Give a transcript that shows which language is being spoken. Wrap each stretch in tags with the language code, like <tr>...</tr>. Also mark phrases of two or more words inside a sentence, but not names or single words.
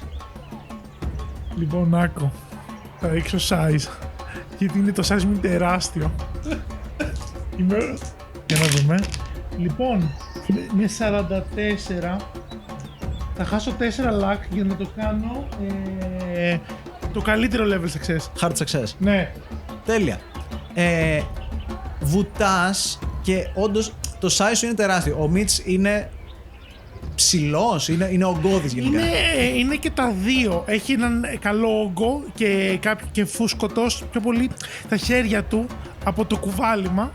<el>Λοιπόν, άκου. Θα ρίξω size. Γιατί είναι το size μου είναι τεράστιο. Για να δούμε. Λοιπόν, με 44 θα χάσω 4 luck για να το κάνω το καλύτερο</el> <en>level success. Hard success.</en> <el>Ναι. Τέλεια. Βουτάς και όντως το size σου είναι τεράστιο. Ο Μιτς είναι ψηλός, είναι ογκώδης γενικά. Είναι και τα δύο. Έχει έναν καλό όγκο και φουσκωτός πιο πολύ τα χέρια του από το κουβάλιμα.</el>